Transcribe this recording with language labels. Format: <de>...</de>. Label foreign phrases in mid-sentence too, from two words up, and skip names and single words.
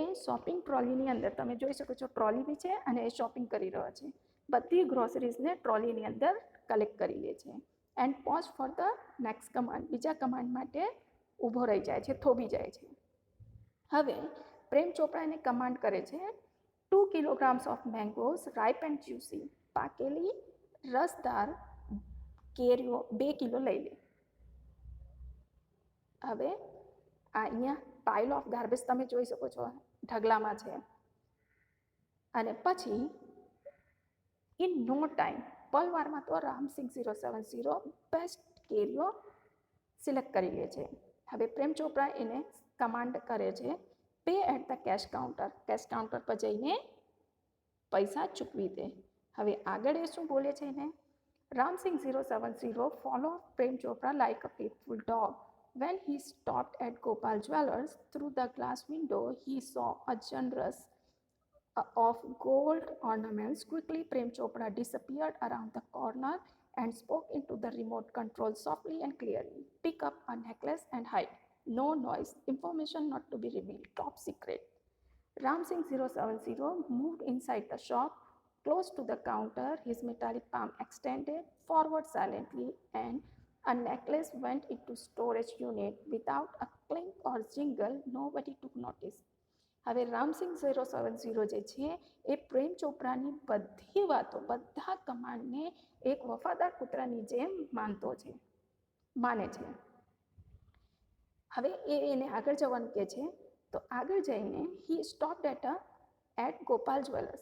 <gu>શોપિંગ ટ્રોલીની અંદર તમે જોઈ શકો છો ટ્રોલી બી છે અને એ શોપિંગ કરી રહ્યો છે બધી ગ્રોસરીઝને ટ્રોલીની અંદર કલેક્ટ કરી લે છે</gu> <en>and pause for the next command</en> <gu>બીજા કમાન્ડ માટે ઊભો રહી જાય છે થોભી જાય છે હવે પ્રેમ ચોપરા એને કમાન્ડ કરે છે</gu> <en>2 kilograms of mangoes ripe and juicy</en> <gu>પાકેલી રસદાર કેરીઓ 2 કિલો લઈ લે હવે અહીંયા</gu> <en>pile of garbage</en> <gu>તમે જોઈ શકો છો ઢગલામાં છે અને પછી</gu> <en>in no time</en> <gu>પલવારમાં તો રામસિંગ 070 બેસ્ટ કેરીઓ સિલેક્ટ કરી લે છે હવે પ્રેમ ચોપરા એને કમાન્ડ કરે છે</gu> <en>pay at the cash counter</en> <gu>પર જઈને પૈસા ચૂકવી દે હવે આગળ એ શું બોલે છે એને?</gu> <en>Ramsing 070 followed Prem Chopra like a faithful dog. When he stopped at Gopal Jewellers, through the glass window he saw a generous of gold ornaments. Quickly, Prem Chopra disappeared around the corner and spoke into the remote control softly and clearly. Pick up a necklace and hide. No noise. Information not to be revealed. Top secret. Ramsing 070 moved inside the shop, close to the counter, his metallic palm extended forward silently, and a necklace went into storage unit without a clink or jingle. Nobody took notice.</en> <gu>હવે રામસિંગ 070 જે છે એ પ્રેમ ચોપરાની બધી વાતો, બધા કમાન્ડને એક વફાદાર કૂતરાની જેમ માને છે. હવે એને આગળ જવાનું કહે છે, તો આગળ જઈને</gu> <en>he stopped at Gopal Jewellers.</en>